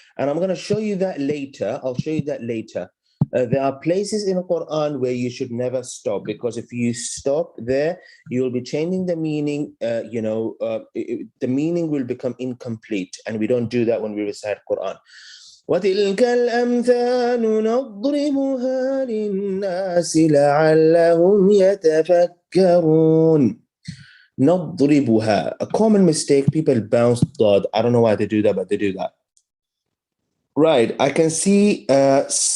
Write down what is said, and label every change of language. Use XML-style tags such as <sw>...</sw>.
<en>And I'm going to show you that later. I'll show you that later. There are places in Quran where you should never stop, because if you stop there, you'll be changing the meaning. The meaning will become incomplete, and we don't do that when we recite Quran.</en> <ar>وتلك الأمثال نضربها للناس لعلهم يتفكرون. نضربها.</ar> <en>A common mistake, people bounce dot. I don't know why they do that, but they do that. Right, I can see Sambulina.</en>